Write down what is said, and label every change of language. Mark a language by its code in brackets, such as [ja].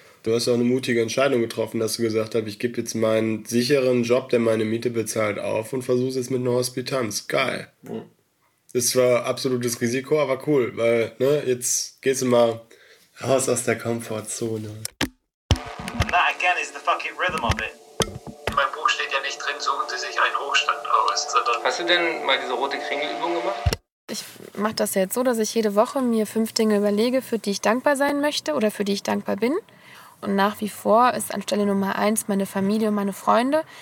[de] Du hast ja auch eine mutige Entscheidung getroffen, dass du gesagt hast, ich gebe jetzt meinen sicheren Job, der meine Miete bezahlt, auf und versuche es jetzt mit einer Hospitanz. Geil. Ist zwar absolutes Risiko, aber cool, weil ne, jetzt gehst du mal raus aus der Komfortzone. [en] That again is the fucking rhythm of it. [de] In meinem Buch steht ja nicht drin, suchen Sie sich einen Hochstand aus, sondern... Hast du denn mal diese rote Kringelübung gemacht? Ich mache das jetzt so, dass ich jede Woche mir 5 Dinge überlege, für die ich dankbar sein möchte oder für die ich dankbar bin. Und nach wie vor ist an Stelle Nummer 1 meine Familie und meine Freunde.